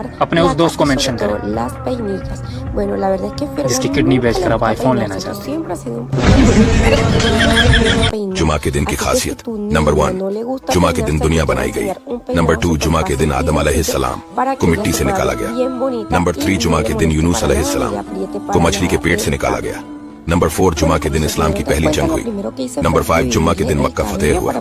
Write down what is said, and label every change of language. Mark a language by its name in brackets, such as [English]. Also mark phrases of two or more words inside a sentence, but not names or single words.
[Hindi] अपने उस दोस्त को मेंशन करें [Spanish] las peinillas. Bueno, la verdad es que Fiorella [Hindi] जिसकी किडनी बेच कर अब आईफोन लेना चाहते हैं। [Spanish] siempre ha sido un [Hindi] जुमा के दिन की खासियत। नंबर 1, जुमा के दिन दुनिया बनाई गई। नंबर 2, जुमा के दिन आदम अलैहिस्सलाम को मिट्टी से निकाला गया। नंबर 3, जुमा के दिन यूनुस अलैहिस्सलाम को मछली के पेट से निकाला गया। नंबर 4, जुमा के दिन इस्लाम की पहली जंग हुई। नंबर 5, जुम्मा के दिन मक्का फतेह हुआ।